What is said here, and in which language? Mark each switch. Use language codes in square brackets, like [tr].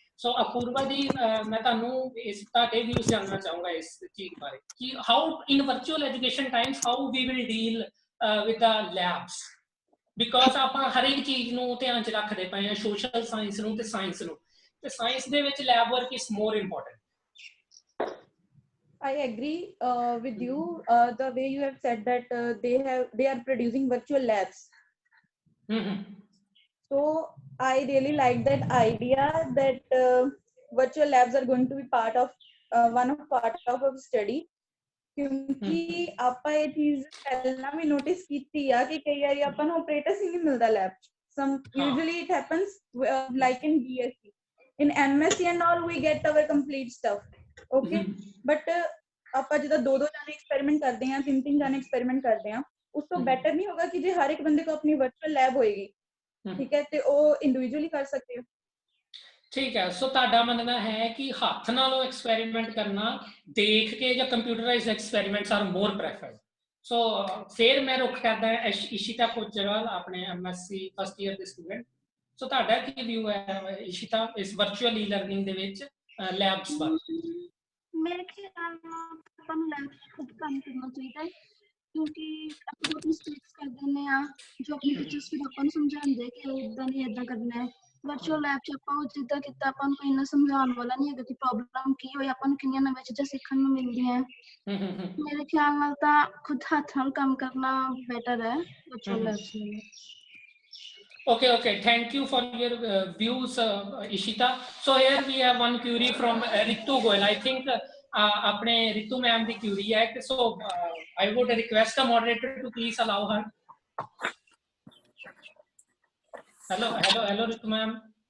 [pa] ਸੋ ਅਪੂਰਵਾ ਜੀ, ਮੈਂ ਤੁਹਾਨੂੰ ਇਸ ਤੁਹਾਡੇ ਵਿਊਜ਼ ਜਾਣਨਾ ਚਾਹੂੰਗਾ ਇਸ ਚੀਜ਼ ਬਾਰੇ ਕਿ [en] how in virtual education times how we will deal with the labs, [pa] because ਆਪਾਂ ਹਰ ਇੱਕ ਚੀਜ਼ ਨੂੰ ਧਿਆਨ 'ਚ ਰੱਖਦੇ ਪਏ ਹਾਂ, ਸੋਸ਼ਲ ਸਾਇੰਸ ਨੂੰ ਤੇ ਸਾਇੰਸ ਨੂੰ, ਤੇ ਸਾਇੰਸ ਦੇ ਵਿੱਚ [en] Lab work is more important. I agree with you. The way you have said that they are producing virtual labs. So I really like that idea that virtual labs are going to be part of our study. [pa] क्योंकि ਆਪਾਂ ਇਹ ਚੀਜ਼ ਪਹਿਲਾਂ ਵੀ notice ਕੀਤੀ ਆ ਕਿ ਕਈ ਵਾਰੀ ਆਪਾਂ ਨੂੰ ਆਪਰੇਟਰਸ ਹੀ ਨਹੀਂ ਮਿਲਦਾ ਲੈਬ 'ਚ। [en] Some usually it happens like in BSc, in MSc and all we get our complete stuff. [pa] Okay, but ਆਪਾਂ ਜਦੋਂ ਦੋ ਜਾਣੇ ਐਕਸਪੈਰੀਮੈਂਟ ਕਰਦੇ ਆ, ਤਿੰਨ ਜਾਣੇ ਐਕਸਪੈਰੀਮੈਂਟ ਕਰਦੇ ਆ, ਉਸ ਤੋਂ ਬੈਟਰ ਨਹੀਂ ਹੋਗਾ ਕਿ ਜੇ ਹਰ ਇੱਕ ਬੰਦੇ ਕੋ ਆਪਣੀ ਵਰਚੁਅਲ ਲੈਬ ਹੋਏਗੀ, ਠੀਕ ਹੈ, ਤੇ ਉਹ ਇੰਡੀਵਿਜੂਅਲੀ ਕਰ ਸਕਦੇ ਹੋ। ਠੀਕ ਹੈ, ਸੋ ਤੁਹਾਡਾ ਮੰਨਣਾ ਹੈ ਕਿ ਹੱਥ ਨਾਲੋਂ ਐਕਸਪੈਰੀਮੈਂਟ ਕਰਨਾ ਦੇਖ ਕੇ ਜਾਂ computerised experiments [en] Are more preferred. [pa] ਸੋ ਫਿਰ ਮੈਂ ਰੁੱਖ ਕਰਦਾ ਇਸ਼ਿਤਾ ਕੋਚਰਵਾਲ, ਆਪਣੇ MSc ਫਸਟ ਈਅਰ ਦੇ ਸਟੂਡੈਂਟ। ਸੋ ਤੁਹਾਡਾ ਕੀ ਵਿਊ ਹੈ ਇਸ਼ਿਤਾ ਇਸ ਵਰਚੁਅਲ ਈ ਲਰਨਿੰਗ ਦੇ ਵਿੱਚ ਲੈਬਸ ਬਾਰੇ? [hi] मेरे ख्याल में लैब खुद काम करना चाहिए, [pa] क्योंकि ਆਪਾਂ ਆਪਣੀ ਸਟੇਟਸ ਕਰ ਦਿੰਦੇ ਆ, ਜੋ ਆਪਣੇ ਟੀਚਰਸ ਫਿਰ ਆਪਾਂ ਨੂੰ ਸਮਝਾਉਂਦੇ ਕਿ ਇਦਾਂ ਨਹੀਂ ਇਦਾਂ ਕਰਨਾ ਹੈ। ਵਰਚੁਅਲ ਲੈਬ 'ਚ ਆਪਾਂ ਜਿੱਦਾਂ ਕੀਤਾ ਆਪਾਂ ਨੂੰ ਕੋਈ ਇੰਨਾ ਸਮਝਾਉਣ ਵਾਲਾ ਨਹੀਂ ਹੈਗਾ ਕਿ ਪ੍ਰੋਬਲਮ ਕੀ ਹੋਈ, ਆਪਾਂ ਨੂੰ ਕਿੰਨੀਆਂ ਨਵੀਆਂ ਚੀਜ਼ਾਂ ਸਿੱਖਣ ਨੂੰ ਮਿਲਦੀਆਂ। ਮੇਰੇ ਖਿਆਲ ਨਾਲ ਤਾਂ ਖੁਦ ਹੱਥ ਨਾਲ ਕੰਮ ਕਰਨਾ ਬੈਟਰ ਹੈ ਵਰਚੁਅਲ ਲੈਬਸ ਲਈ। [en] Okay, thank you for your views, Ishita. So here we have one query from Ritu Goyal. I think [hi] apne Ritu ma'am the query hai, [en] so I would request the moderator to please allow her. Hello Ritu ma'am.